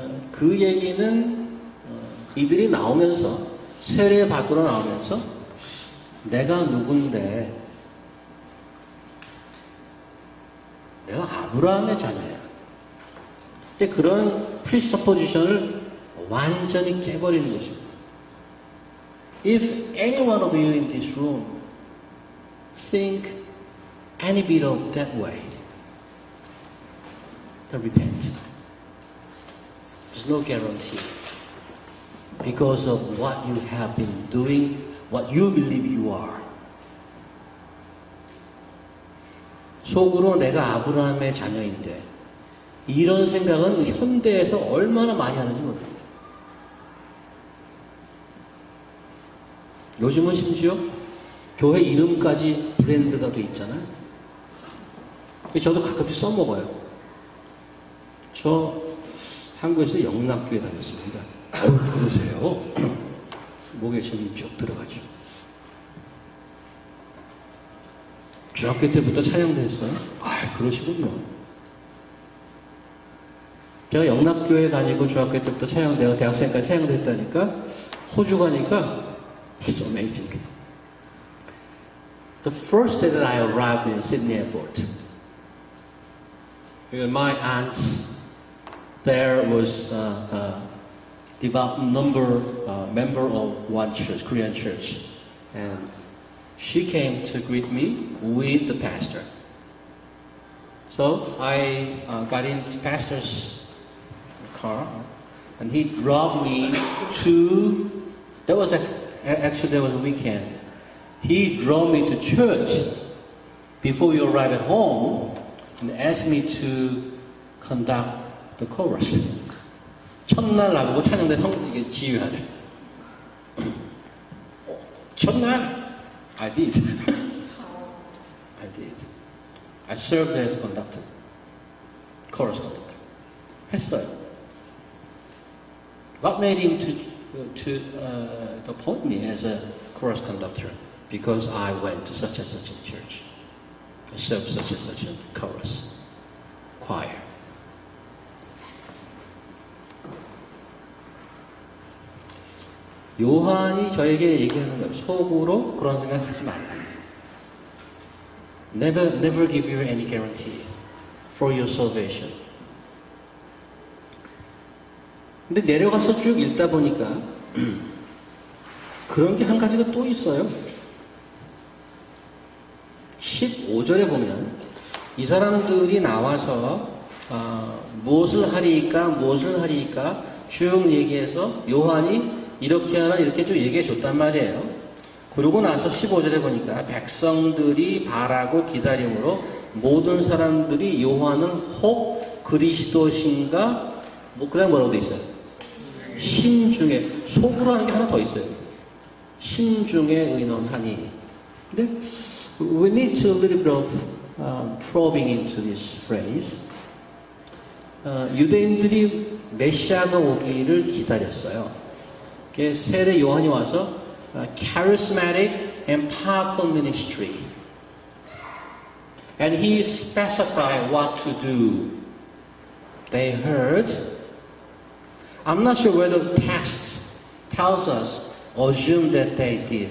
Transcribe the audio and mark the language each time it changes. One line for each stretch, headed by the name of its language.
Korean: 그 얘기는 이들이 나오면서 세례 받으러 나오면서 내가 누군데 내가 아브라함의 자녀야. 근데 그런 프리서포지션을 완전히 깨버리는 것입니다.
English: If any one of you in this room think any bit of that way, then repent. There's no guarantee. Because of what you have been doing, what you believe you are.
Korean: 속으로 내가 아브라함의 자녀인데 이런 생각은 현대에서 얼마나 많이 하는지 모릅니다. 요즘은 심지어 교회 이름까지 브랜드가 돼 있잖아요. 저도 가끔씩 써먹어요. 저 한국에서 영락교회 다녔습니다. 그러세요? 목에 힘이 쭉 들어가죠. 중학교 때부터 찬양도 했어요. 그러시군요. 제가 영락교회 다니고 중학교 때부터 찬양대고 대학생까지 찬양도 했다니까 호주 가니까
English: It's amazing. the first day that I arrived in Sydney Airport, my aunt there was a devout member of one church, Korean church, and she came to greet me with the pastor. So I got in the pastor's car, and he dropped me to. That was a weekend. He drove me to church before we arrived at home and asked me to conduct the chorus.
Korean: 첫날 나보고 찬양대 이게 지휘하래.
English: 첫날? I did. I did. I served as conductor. chorus conductor. 했어요. What made him to appoint me as a chorus conductor? Because I went to such and such a church. I served such and such a chorus, choir.
Korean: 요한이 저에게 얘기하는 거예요. 속으로 그런 생각하지 말라.
English: Never give you any guarantee for your salvation.
Korean: 근데 내려가서 쭉 읽다 보니까 그런 게 한 가지가 또 있어요. 15절에 보면 이 사람들이 나와서 무엇을 하리까 쭉 얘기해서 요한이 이렇게 하라 이렇게 쭉 얘기해 줬단 말이에요. 그러고 나서 15절에 보니까 백성들이 바라고 기다림으로 모든 사람들이 요한은 혹 그리스도신가 그냥 뭐라고 돼 있어요? 심중에 속으로 하는 게 하나 더 있어요. 심중에 의논하니.
English: 근데 we need to a little bit of probing into this phrase.
Korean: 유대인들이 메시아가 오기를 기다렸어요. 세례 요한이 와서
English: charismatic and powerful ministry. And he specified what to do. They heard. I'm not sure whether the text tells us or assume that they did.